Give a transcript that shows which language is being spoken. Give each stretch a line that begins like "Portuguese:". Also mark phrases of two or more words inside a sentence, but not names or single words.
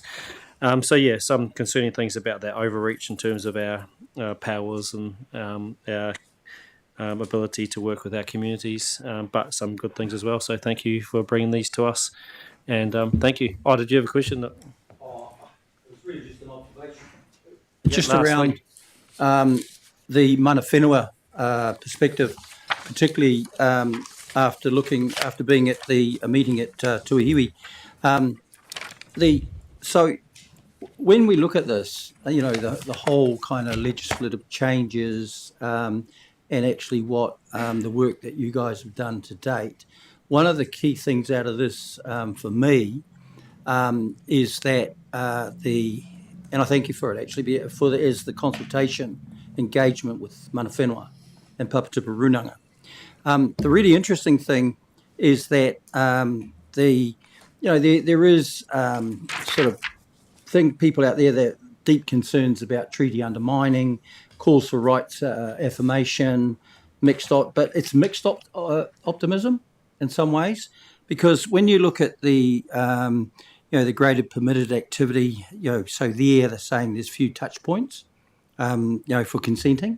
English: So yeah, some concerning things about that overreach in terms of our powers and our ability to work with our communities, but some good things as well. So thank you for bringing these to us, and thank you. Oh, did you have a question? It was really just an observation. Just around the
Māori: mana whenua
English: perspective, particularly after being at the meeting at Tuahiwi. So when we look at this, the whole kind of legislative changes and actually what the work that you guys have done to date, one of the key things out of this for me is that and I thank you for it actually, is the consultation engagement with
Māori: mana whenua
English: and Papatupa Runanga. The really interesting thing is that there is sort of people out there that deep concerns about treaty undermining, calls for rights affirmation, but it's mixed optimism in some ways, because when you look at the the graded permitted activity, so they're saying there's few touch points, for consenting.